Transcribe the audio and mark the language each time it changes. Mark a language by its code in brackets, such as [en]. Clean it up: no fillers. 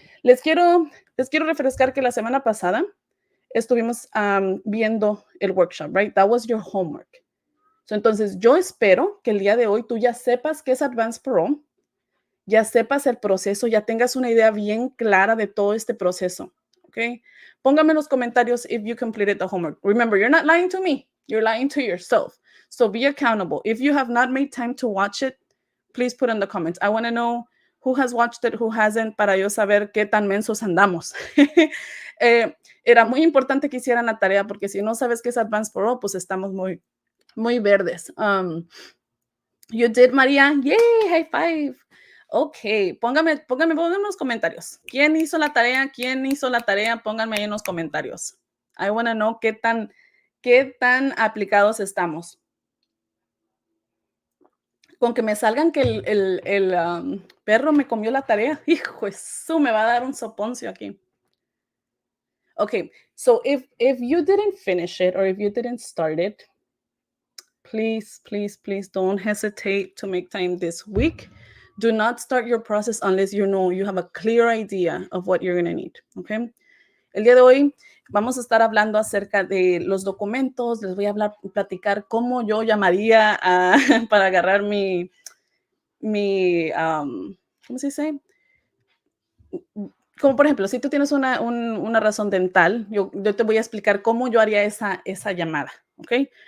[es] Les quiero refrescar que la semana pasada estuvimos viendo el workshop, right? [en] That was your homework. [es] So, entonces, yo espero que el día de hoy tú ya sepas qué es Advance Parole, ya sepas el proceso, ya tengas una idea bien clara de todo este proceso, ¿ok? Póngame en los comentarios [en] if you completed the homework. Remember, you're not lying to me, you're lying to yourself. So be accountable. If you have not made time to watch it, please put in the comments. I want to know who has watched it, who hasn't, [es] para yo saber qué tan mensos andamos. Era muy importante que hicieran la tarea, porque si no sabes qué es Advance Parole, pues estamos muy verdes. [en] You did, [es] María. [en] Yay, high five. [es] Ok, pónganme en los comentarios. ¿Quién hizo la tarea? Pónganme ahí en los comentarios. [en] I want to know [es] qué tan aplicados estamos. Con que me salgan que el perro me comió la tarea, hijo, eso me va a dar un soponcio aquí. [en] Okay, so if you didn't finish it or if you didn't start it, please don't hesitate to make time this week. Do not start your process unless you know you have a clear idea of what you're going to need, okay? [es] El día de hoy vamos a estar hablando acerca de los documentos. Les voy a platicar cómo yo llamaría para agarrar mi ¿cómo se dice? Como por ejemplo, si tú tienes una razón dental, yo te voy a explicar cómo yo haría esa llamada, ¿ok?